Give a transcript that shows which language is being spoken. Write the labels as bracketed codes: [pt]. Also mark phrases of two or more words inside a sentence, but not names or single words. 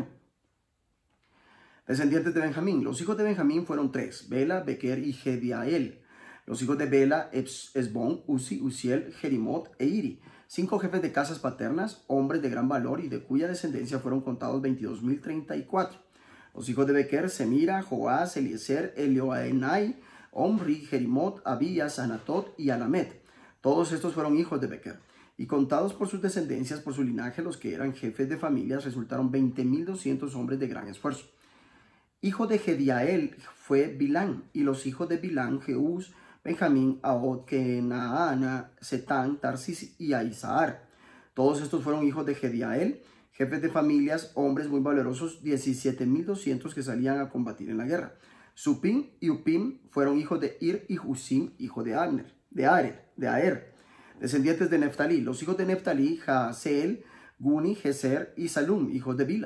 [es] Descendientes de Benjamín. Los hijos de Benjamín fueron 3: Bela, Bequer y Gediael. Los hijos de Bela: Esbón, Uzi, Uziel, Jerimot e Iri. 5 jefes de casas paternas, hombres de gran valor y de cuya descendencia fueron contados 22.034. Los hijos de Bequer: Semira, Joás, Eliezer, Elioenai, Omri, Jerimot, Abías, Anatot y Alamet. Todos estos fueron hijos de Bequer. Y contados por sus descendencias, por su linaje, los que eran jefes de familias, resultaron 20.200 hombres de gran esfuerzo. Hijo de Gediael fue Bilán, y los hijos de Bilán: Jeús, Benjamín, Ahod, Kenaana, Setán, Tarsis y Aizahar. Todos estos fueron hijos de Gediael, jefes de familias, hombres muy valerosos, 17.200 que salían a combatir en la guerra. Supim y Upim fueron hijos de Ir y Husim, hijo de Aer. Descendientes de Neftalí. Los hijos de Neftalí: Jaaseel, Guni, Geser y Salum, hijos de Bila.